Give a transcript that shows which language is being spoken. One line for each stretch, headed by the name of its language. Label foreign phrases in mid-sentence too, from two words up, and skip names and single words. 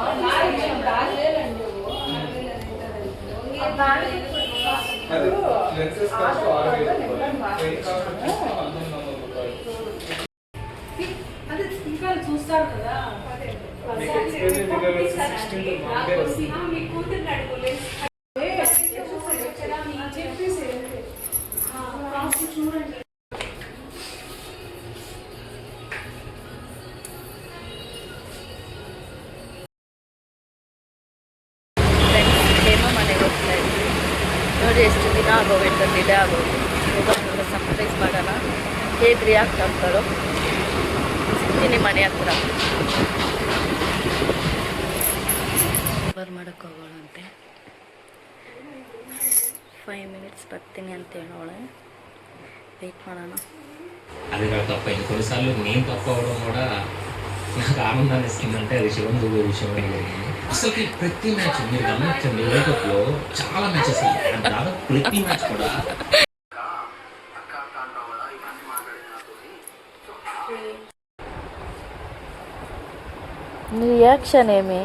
Telugu: బ్యాగ్ లేదండి. అది ఇంకా చూస్తారు కదా. మీ కూతురు అడుగులేదు చూడండి.
Kannada: ಹೇಮಾ ಮನೆಗೆ ಹೋಗ್ತಾ ಇದ್ವಿ. ನೋಡಿ ಎಷ್ಟು ದಿನ ಆಗೋಗುತ್ತೆ, ಡಿಲೇ ಆಗೋದು. ಇವಾಗ ಸರ್ಪ್ರೈಸ್ ಮಾಡೋಣ, ಹೇಗೆ ರಿಯಾಕ್ಟ್ ಆಗ್ತಾರೋ. ಸಿಗ್ತೀನಿ ಮನೆ ಹತ್ರ. ಮಾಡೋಕ್ಕೆ ಹೋಗೋಣಂತೆ. 5 minutes ಬರ್ತೀನಿ ಅಂತ ಹೇಳೋಳೆ. వెయిట్ ಮಾಡೋಣ.
Telugu: అది కాదు తప్పైంది. కొన్నిసార్లు నేను తప్ప అవడం కూడా నాకు ఆనందాన్ని ఇస్తుందంటే అది శివం దుబే విషయం జరిగింది. అసలు ప్రతి మ్యాచ్ మీరు గమనించండి, వరల్డ్ కప్లో చాలా మ్యాచెస్ దాదాపు ప్రతి మ్యాచ్ కూడా నీ రియాక్షన్ ఏమి?